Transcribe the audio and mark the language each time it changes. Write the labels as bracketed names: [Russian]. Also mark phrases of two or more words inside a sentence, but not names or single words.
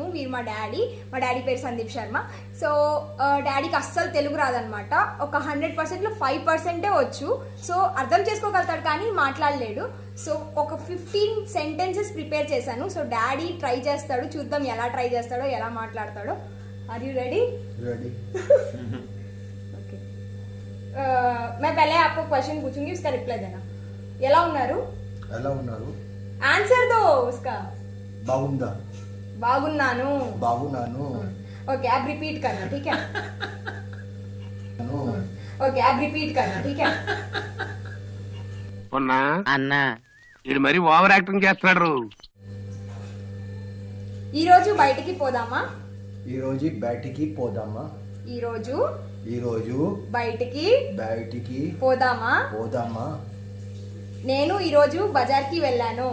[Telugu] వీరు మా డాడీ పేరు సందీప్ శర్మ. సో డాడీకి అస్సలు తెలుగు రాదనమాట. ఒక 100% లో 5% వచ్చు. సో అర్థం చేసుకోగలుగుతాడు కానీ మాట్లాడలేడు. సో ఒక 15 [English] sentences prepare [Telugu] చేశాను. సో డాడీ ట్రై చేస్తాడు, చూద్దాం ఎలా ట్రై చేస్తాడో, ఎలా మాట్లాడతాడో. [English] Are you ready? [Hindi] रेडी। मैं पहले आपको क्वेश्चन पूछूंगी, उसका रिप्लाई देना. [Telugu] ఎలా ఉన్నారు? ఎలా ఉన్నారు? [Hindi] आन्सर दो उसका. [Telugu] బాగుందా? బాగున్నాను. బాగున్నాను. [Hindi] ओके आप रिपीट करना, ठीक है? [Telugu] ను. [Hindi] ओके आप रिपीट करना, ठीक है? [Telugu] ఉన్నా అన్నా ఇది మరి [English] over acting [Telugu] చేస్తున్నాడు. ఈ రోజు బయటికి పోదామా? ఈ రోజు బయటికి పోదామా? ఈ రోజు బయటికి పోదామా? నేను ఈ రోజు బజార్కి వెళ్ళాను.